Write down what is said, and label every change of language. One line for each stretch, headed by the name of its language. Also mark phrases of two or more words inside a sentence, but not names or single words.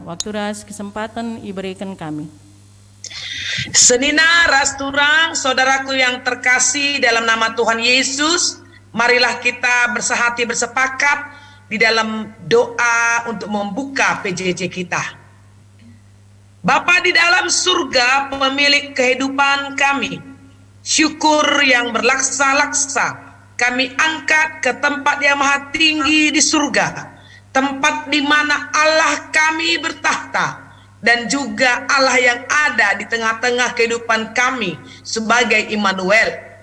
Batak Karo: Waktu ras kesempatan iberikan kami. Senina ras turang,
Indonesian: saudaraku yang terkasih dalam nama Tuhan Yesus, marilah kita bersehati bersepakat di dalam doa untuk membuka PJJ kita. Bapa di dalam surga, pemilik kehidupan kami, syukur yang berlaksa-laksa kami angkat ke tempat yang maha tinggi di surga, tempat di mana Allah kami bertahta dan juga Allah yang ada di tengah-tengah kehidupan kami sebagai Immanuel.